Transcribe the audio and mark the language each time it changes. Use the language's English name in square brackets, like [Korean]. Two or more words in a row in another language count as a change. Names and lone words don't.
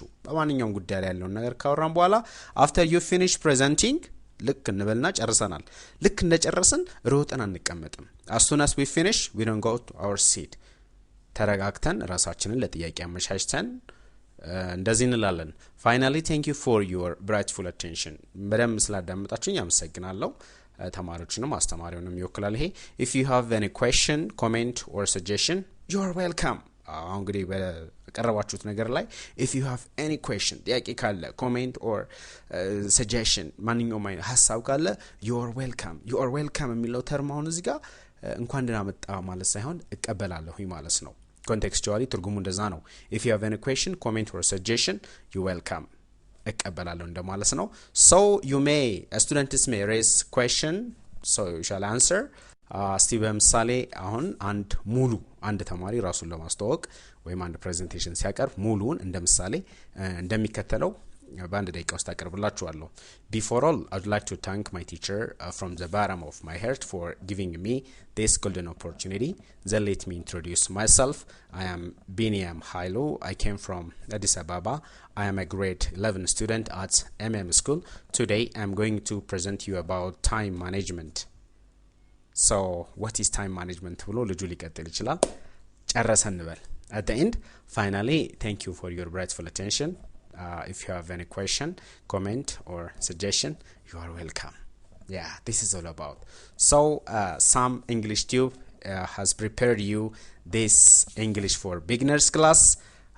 [Amharic] በማንኛውም ጉዳይ ላይ ያለውን ነገር ካወራን በኋላ [English] after you finish presenting [Amharic] ልክ እንበልና ጨርሰናል። ልክ እንደጨረስን ሮጠን አንቀመጥም። [English] as soon as we finish we don't go to our seat. [Amharic] ተረጋግተን ራሳችንን ለጥያቄ አመቻችተን እንደዚህ እንላለን. [English] finally thank you for your grateful attention. [Amharic] በደንብ ስላዳመጣችሁኝ አመሰግናለሁ። ተማሪዎችንም አስተማሪውንም ይወክላል ይሄ. [English] if you have any question, comment or suggestion, you are welcome. [Amharic] እንግዲህ በቀረባችሁት ነገር ላይ [English] if you have any question, [Amharic] ጥያቄ ካለ [English] comment or suggestion [Amharic] ማንኛውም አይነት ሐሳብ ካለ [English] you are welcome [Amharic] የሚለው ተርም አሁን እዚህ ጋር እንኳን ደህና መጣ ማለት ሳይሆን እቀበላለሁ ማለት ነው። ኮንቴክስቹዋሊ ትርጉሙ እንደዛ ነው። [English] if you have any question, comment or suggestion, you welcome [Amharic] እቀበላለሁ እንደማለት ነው። [English] so students may raise question, so you shall answer. [Amharic] እስቲ በምሳሌ አሁን አንድ ተማሪ ራሱን ለማስተዋወቅ ወይም አንድ ፕሬዘንቴሽን ሲያቀርብ ሙሉውን እንደ ምሳሌ እንደሚከተለው በአንድ ደቂቃ ውስጥ አቀርብላችኋለሁ. [English] Before all, I would like to thank my teacher from the bottom of my heart for giving me this golden opportunity. Then let me introduce myself. I am Biniam Hailu. I came from Addis Ababa. I am a grade 11 student at school. Today I'm going to present you about time management. So what is time management [Amharic] ብሎ ልጁ ሊቀጥል ይችላል። ጨረሰን እንበል. [English] At the end, finally, thank you for your grateful attention. If you have any question, comment or suggestion, you are welcome. Yeah, this is all about. So some English Tube has prepared you this English for beginners class.